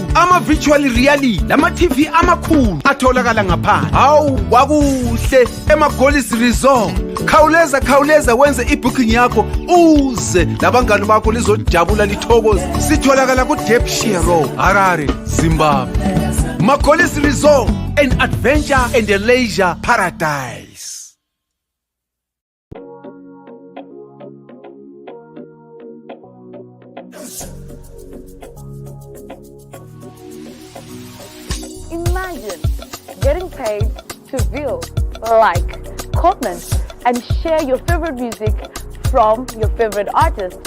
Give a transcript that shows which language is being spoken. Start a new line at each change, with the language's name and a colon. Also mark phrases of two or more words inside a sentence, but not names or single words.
North Ndebele: Ama
English: virtual reality
North Ndebele: lama TV amakhulu atholakala ngaphandle. Hawu wakuhle ema-Golis Resort. Khawuleza wenze ibooking yakho uze labangani bakho lizojabula lithokoze. Sitholakala ku Ddc Road, Harare, Zimbabwe.
English: Ma-Golis Resort, an adventure and a leisure paradise. Imagine getting paid to view, like, comment, and share your favorite music from your favorite artist.